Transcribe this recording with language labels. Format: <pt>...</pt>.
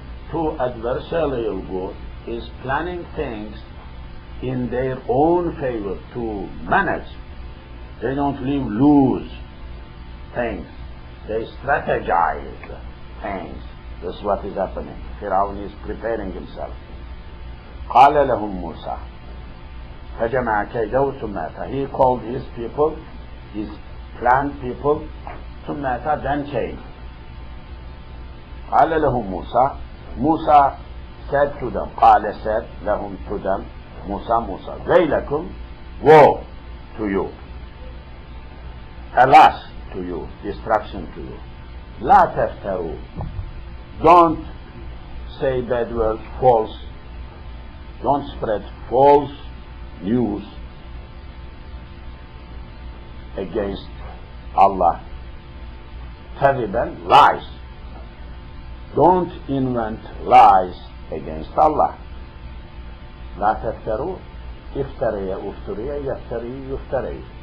<en>Two adversarial group is planning things in their own favor to manage. They don't leave loose things. They strategize things. This is what is happening. Fir'aun is preparing himself.</en> <ar>قال لهم موسى فجمع كيده ثم أتى.</ar> <en>He called his people, his planned people,</en> <ar>ثم أتى,</ar> <en>then came.</en> <ar>قال لهم موسى,</ar> <en>Musa said to them, قال said لهم to them, Musa,</en> <ar>ويلكم,</ar> <en>woe to you, alas to you, destruction to you.</en> <ar>لا تفتروا,</ar> <en>don't say bad words, false, don't spread false news against Allah.</en> <ar>كذبا,</ar> <en>lies. Don't invent lies against Allah.</en> <ar>لا تفتروا, افتري افتري يفتري يفتري.</ar>